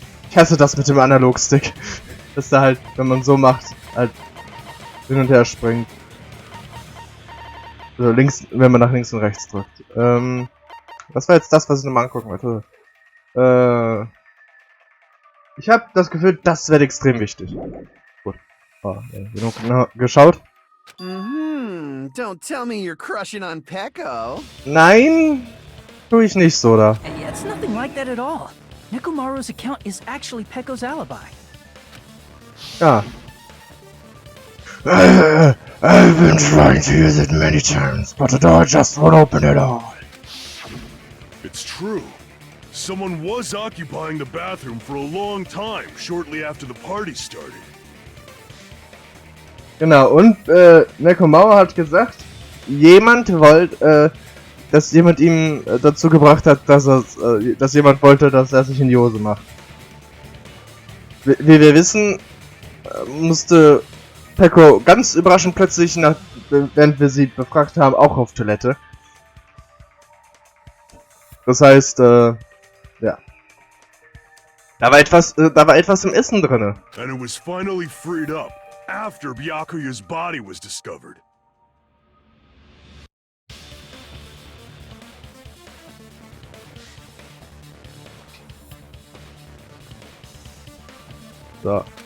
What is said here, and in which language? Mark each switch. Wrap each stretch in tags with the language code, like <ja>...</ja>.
<de>Ich hasse das mit dem Analogstick. Dass da halt, wenn man so macht, halt hin und her springt. Also links, wenn man nach links und rechts drückt. Was war jetzt das, was ich nochmal angucken wollte? Ich habe das Gefühl, das wird extrem wichtig. Gut. Genug geschaut.</de> <en>Don't tell me you're crushing on Peko.</en> <de>Nein, tue ich nicht so da.</de> <en>It's nothing like that at all. Nekomaru's account is actually Peko's alibi.</en> <de>Ja.</de> <en>I've been trying to use it many times, but the door just won't open at all. It's true. Someone was occupying the bathroom for a long time, shortly after the party started.</en> <de>Genau, und Nekomaru hat gesagt, jemand wollte, dass jemand ihm dazu gebracht hat, dass jemand wollte, dass er sich in die Hose macht. Wie wir wissen, musste Peko ganz überraschend plötzlich, während wir sie befragt haben, auch auf Toilette. Das heißt, ja. Da war etwas im Essen drinne.</de> <en>And it was finally freed up after Byakuya's body was discovered. So.</en>